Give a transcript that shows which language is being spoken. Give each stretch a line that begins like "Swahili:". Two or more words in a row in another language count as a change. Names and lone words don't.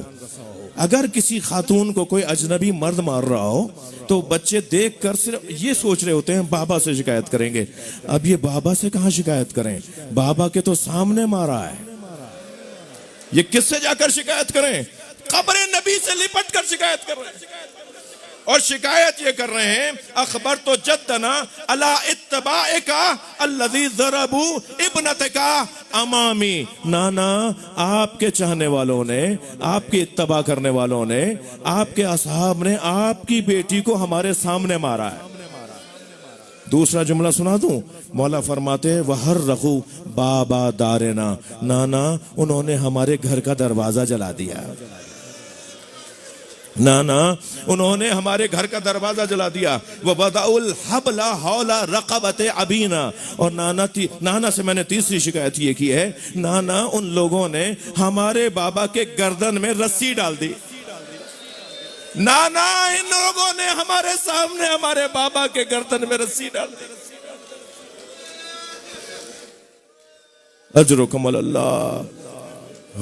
Urdu: اگر کسی خاتون کو کوئی اجنبی مرد مار رہا ہو تو بچے دیکھ کر صرف یہ سوچ رہے ہوتے ہیں بابا سے شکایت کریں گے. اب یہ بابا سے کہاں شکایت کریں، بابا کے تو سامنے مارا ہے، یہ کس سے جا کر شکایت کریں? قبر نبی سے لپٹ کر شکایت کر رہے ہیں. اور شکایت یہ کر رہے ہیں,
Arabic: أخبرتُ جدّنا على أتباعك الذين ضربوا ابنتك أمامي.
Urdu: نانا آپ کے چاہنے والوں نے، آپ کی اتباع کرنے والوں نے، آپ کے اصحاب نے آپ کی بیٹی کو ہمارے سامنے مارا ہے. دوسرا جملہ سنا دوں، مولا فرماتے ہیں,
Arabic: وأحرقوا باب دارنا.
Urdu: نانا انہوں نے ہمارے گھر کا دروازہ جلا دیا. نا نا، انہوں نے ہمارے گھر کا دروازہ جلا دیا.
Arabic: وبدؤوا الحبل حول رقبة أبينا.
Urdu: اور نانا سے میں نے تیسری شکایت یہ کی ہے، نانا ان لوگوں نے ہمارے بابا کے گردن میں رسی ڈال دی. نانا ان لوگوں نے ہمارے سامنے ہمارے بابا کے گردن میں رسی ڈال دی.
Arabic: آجركم الله.